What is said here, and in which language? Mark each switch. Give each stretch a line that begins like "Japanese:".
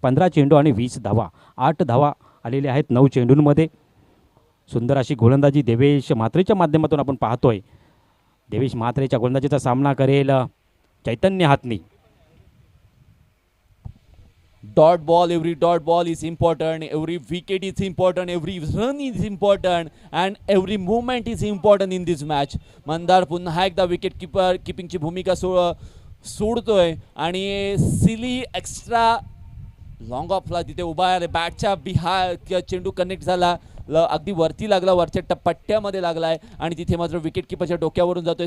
Marathi: 15 चेंडू आणि 20 धावा, 8 धावा आलेल्या आहेत 9 चेंडूंमध्ये. सुंदर अशी गोलंदाजी देवेश म्हात्रेच्या माध्यमातून आपण पाहतोय. देवेश म्हात्रेच्या गोलंदाजीचा सामना करेल चैतन्य हातनी.
English: Dot ball, every dot ball is important, every wicket is important, every run is important and every movement is important in this match.
Marathi: Mandar पुन्हा एकदा विकेट किपिंगची भूमिका सोडतोय आणि सिली एक्स्ट्रा लॉंग ऑफला तिथे उभा आहे. बॅटच्या चेंडू कनेक्ट झाला, अगदी वरती लागला, वरच्या पट्ट्यामध्ये लागलाय आणि तिथे मात्र विकेट किपरच्या डोक्यावरून जातोय.